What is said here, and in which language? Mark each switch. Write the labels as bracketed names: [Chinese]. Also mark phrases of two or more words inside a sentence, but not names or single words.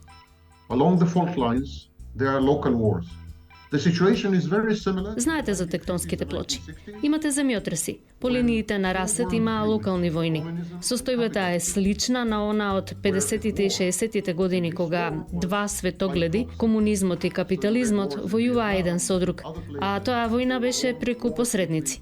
[English] Along the fault lines, there are local wars. The situation is very similar. [Macedonian] Знаете за тектонските плочи. Имате земјотреси. По линиите на расет има локални војни. Состојбата е слична на она од 50-тите и 60-тите години кога два светогледи, комунизмот и капитализмот, војуваа еден со друг, а тоа војна беше преку посредници.